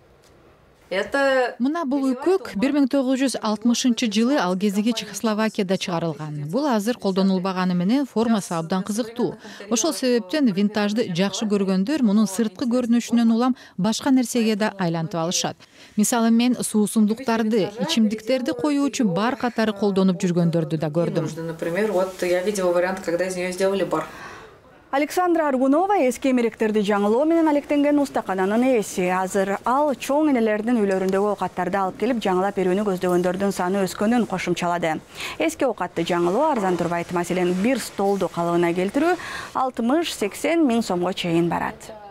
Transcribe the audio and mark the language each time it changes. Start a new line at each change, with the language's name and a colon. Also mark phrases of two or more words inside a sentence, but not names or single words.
Kyrgyz: Мына бул үкөк 1960 жылы ал кездеги Чехословакияда чыгарылган. Бул азыр колдонулбаганы менен формасы абдан кызыктуу. Ошол себептен винтажды жакшы көргөндөр мунун сырткы көрүнүшүнөн улам башка нерсеге да айлантып алышат. Мисалы мен суусундуктарды, ичимдиктерди коюучу бар катары колдонуп жүргөндөрдү да көрдүм.
Russian: Например, вот я видела вариант, когда из нее сделали бар.
Kyrgyz: Александра Аргунова эски эмеректерди жаңылоо менен алектенген устакананын ээси. Азыр ал чоң энелердин үйлөрүндөгү оокаттарды алып келип жаңылап берүүнү көздөгөндөрдүн саны өскөнүн кошумчалады. Эски оокатты жаңылоо арзан турбайт. Маселен, бир столду калыбына келтирүү 60-80 миң сомго чейин барат.